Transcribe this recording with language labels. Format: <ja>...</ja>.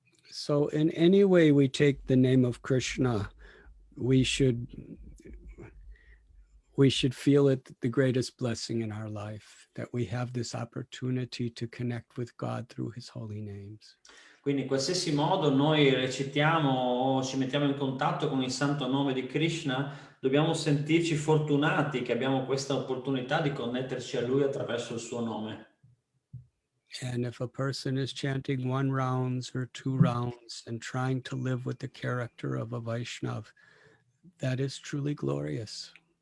<en>So in any way we take the name of Krishna, we should feel it the greatest blessing in our life, that we have this opportunity to connect with God through his holy names.</en> <it>Quindi in qualsiasi modo noi recitiamo o ci mettiamo in contatto con il santo nome di Krishna, dobbiamo sentirci fortunati che abbiamo questa opportunità di connetterci a lui attraverso il suo nome.</it> <en>And if a person is chanting 1 rounds or 2 rounds and trying to live with the character of a Vaishnav, that is truly glorious.</en>